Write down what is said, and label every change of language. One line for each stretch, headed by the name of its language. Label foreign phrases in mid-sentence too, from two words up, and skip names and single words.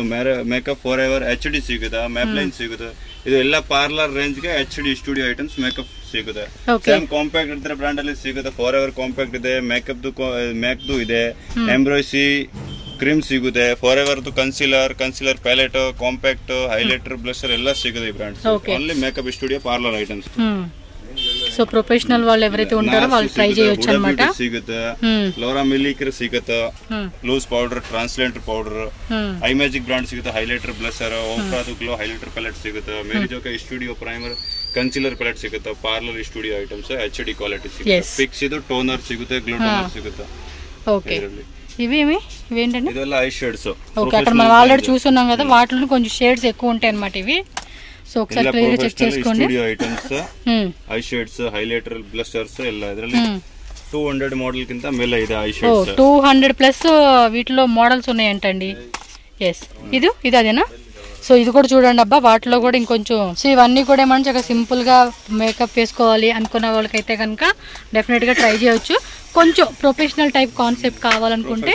Kannada: ಮೇಕಪ್ ಫಾರ್ ಎವರ್ HD ಸಿಗುತ್ತೆ, ಮ್ಯಾಪ್ಲೈನ್ ಸಿಗುತ್ತೆ. ಇದು ಎಲ್ಲ ಪಾರ್ಲರ್ ರೇಂಜ್ ಗೆ HD ಸ್ಟುಡಿಯೋ ಐಟಮ್ಸ್ ಮೇಕಪ್ ಸಿಗುತ್ತೆ. ಸೇಮ್ ಕಾಂಪ್ಯಾಕ್ಟ್ ಇದ್ರೆ ಬ್ರಾಂಡ್ ಅಲ್ಲಿ ಸಿಗುತ್ತೆ. ಫಾರ್ ಎವರ್ ಕಾಂಪ್ಯಾಕ್ಟ್ ಇದೆ, ಮ್ಯಾಕ್ದು ಇದೆ, ಎಂಬ್ರಾಯ್ಸಿ ಕ್ರೀಮ್ ಸಿಗುತ್ತೆ, ಫಾರ್ ಎವರ್ ಕನ್ಸಿಲರ್ ಪ್ಯಾಲೆಟ್, ಕಾಂಪ್ಯಾಕ್ಟ್, ಹೈಲೈಟರ್, ಬ್ಲಷರ್ ಎಲ್ಲ ಸಿಗುತ್ತೆ ಈ ಬ್ರಾಂಡ್ಸ್.
English: Only makeup studio parlour items.
Telugu: సో ప్రొఫెషనల్ వాళ్ళు ఎవరైతే ఉంటారో వాళ్ళు ట్రై చేయొచ్చు అన్నమాట.
Kannada: ಸಿಗುತ್ತೆ, ಲೋರಾ ಮಿಲಿಕರ್ ಸಿಗುತ್ತೆ, ಲೂಸ್ ಪೌಡರ್, ಟ್ರಾನ್ಸ್ಲೆಂಟರ್ ಪೌಡರ್, ಐ ಮ್ಯಾಜಿಕ್ ಬ್ರಾಂಡ್ ಸಿಗುತ್ತೆ, ಹೈಲೈಟರ್, ಬ್ಲಷರ್, ಓಫ್ರಾದು ಗ್ಲೋ ಹೈಲೈಟರ್ ಪ್ಯಾಲೆಟ್ ಸಿಗುತ್ತೆ, ಮೇರಿ ಜೋಕೆ ಸ್ಟುಡಿಯೋ ಪ್ರೈಮರ್, ಕನ್ಸಿಲರ್ ಪ್ಯಾಲೆಟ್ ಸಿಗುತ್ತೆ, ಪಾರ್ಲರ್ ಸ್ಟುಡಿಯೋ ಐಟಮ್ಸ್ HD ಕ್ವಾಲಿಟಿ ಸಿಗುತ್ತೆ. ಫಿಕ್ಸ್ ಇದು ಟೋನರ್ ಸಿಗುತ್ತೆ, ಗ್ಲೋ ಟೋನರ್ ಸಿಗುತ್ತೆ.
Telugu: ఓకే ఇవేంటండి?
Kannada: ಇದೆಲ್ಲ
English: eye shades.
Telugu: ఓకే అక్కడ మనం ఆల్రెడీ చూస్తున్నాం కదా, వాటిలో కొంచెం షేడ్స్ ఎక్కువ ఉంటాయి అన్నమాట ఇవి. సో ఒకసారి క్లియర్ గా చెక్ చేసుకోండి.
English: studio items, eye shades, highlighter, blushers
Kannada: ಎಲ್ಲ ಇದರಲ್ಲಿ 200 మోడల్ కింద ಮೇಲೆ ಇದೆ
English: eye shades.
Telugu: 200 ప్లస్ వీటిలో మోడల్స్ ఉన్నాయంటండి. ఎస్ ఇది అదేనా? సో ఇది కూడా చూడండి అబ్బా, వాటిలో కూడా ఇంకొంచెం. సో ఇవన్నీ కూడా ఏమంటే చాలా సింపుల్ గా మేకప్ వేసుకోవాలి అనుకున్న వాళ్ళకైతే కనుక డెఫినెట్ గా ట్రై చేయొచ్చు. కొంచెం
English: professional type concept
Telugu: కావాలనుకుంటే